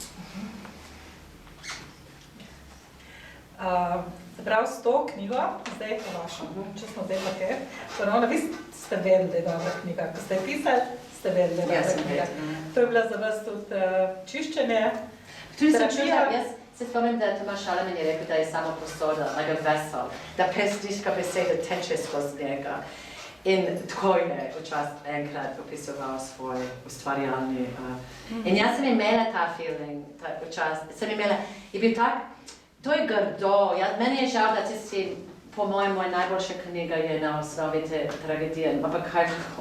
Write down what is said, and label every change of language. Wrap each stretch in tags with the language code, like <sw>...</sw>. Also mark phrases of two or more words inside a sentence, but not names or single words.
<sl>Se pravi, s to knjigo, zdaj po vašem, če smo zdaj pa te, ponovno, vi ste vedeli, da je dobra knjiga, ko ste pisali, ste vedeli, da je dobra knjiga. To je bila za vas tudi čiščenje, terapija. Jaz se spomnim, da Tomaž Šalamin je rekel, da je samo posoda,</sl> <en>like a vessel,</en> <sl>da pesniška beseda teče skozi njega. In tako je včasih enkrat opisoval svoj ustvarjalni. In jaz sem imela ta feeling, sem imela, je bil tak, to je grdo, meni je žal, da tisti, po mojem, moja najboljša knjiga je na osnovi te tragedije, ampak kaj kako.</sl>